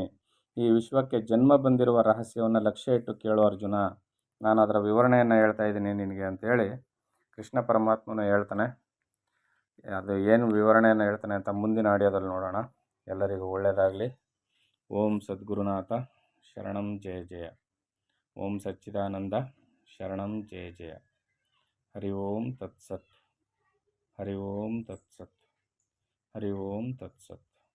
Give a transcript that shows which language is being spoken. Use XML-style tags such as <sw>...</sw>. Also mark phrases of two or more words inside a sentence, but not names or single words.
<kn>ಈ ವಿಶ್ವಕ್ಕೆ ಜನ್ಮ ಬಂದಿರುವ ರಹಸ್ಯವನ್ನು ಲಕ್ಷ್ಯ ಇಟ್ಟು ಕೇಳು ಅರ್ಜುನ, ನಾನು ಅದರ ವಿವರಣೆಯನ್ನು ಹೇಳ್ತಾ ಇದ್ದೀನಿ ನಿನಗೆ ಅಂತೇಳಿ ಕೃಷ್ಣ ಪರಮಾತ್ಮನು ಹೇಳ್ತಾನೆ. ಅದು ಏನು ವಿವರಣೆಯನ್ನು ಹೇಳ್ತಾನೆ ಅಂತ ಮುಂದಿನ ಆಡಿಯೋದಲ್ಲಿ ನೋಡೋಣ. ಎಲ್ಲರಿಗೂ ಒಳ್ಳೆಯದಾಗಲಿ.</kn> <sa>ಓಂ ಸದ್ಗುರುನಾಥ ಶರಣಂ ಜಯ ಜಯ. ಓಂ ಸಚ್ಚಿದಾನಂದ ಶರಣಂ ಜಯ ಜಯ. ಹರಿ ಓಂ ತತ್ಸತ್. ಹರಿ ಓಂ ತತ್ಸತ್. ಹರಿ ಓಂ ತತ್ಸತ್.</sa>